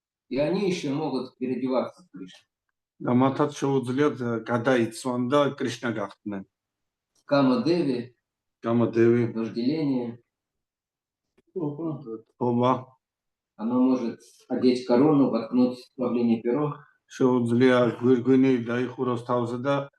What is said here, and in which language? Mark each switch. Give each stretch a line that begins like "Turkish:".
Russian: И они еще могут переодеваться в Кришну.
Georgian: და მათაც შეუძლიათ გადაიცვან და კრიშნა გახდნენ.
Russian: Кама Деви,
Georgian: გამოდევი,
Russian: вожделение,
Georgian: თომა,
Russian: она может одеть корону, воткнуть в правление перо.
Georgian: შეუძლია გვირგვინი დაიხუროს თავზე და